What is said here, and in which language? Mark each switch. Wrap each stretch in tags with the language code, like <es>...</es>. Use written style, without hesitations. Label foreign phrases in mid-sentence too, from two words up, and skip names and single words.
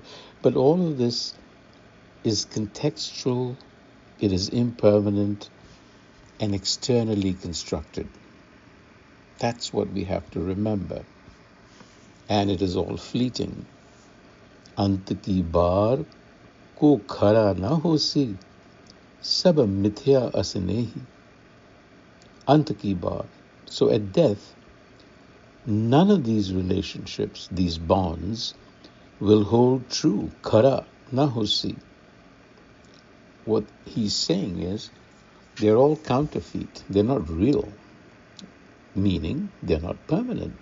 <en>But all of this is contextual, it is impermanent, and externally constructed. That's what we have to remember. And it is all fleeting.</en> <pa>ਅੰਤ ਕੀ ਬਾਰ ਕੋ ਖਰਾ ਨ ਹੋਸੀ, ਸਭ ਮਿਥਿਆ ਅਸਨੇਹੀ. ਅੰਤ ਕੀ ਬਾਰ.</pa> <en>So at death, none of these relationships, these bonds, will hold true.</en> <pa>ਖਰਾ ਨ ਹੋਸੀ.</pa> <en>What he's saying is, they're all counterfeit. They're not real, meaning they're not permanent.</en>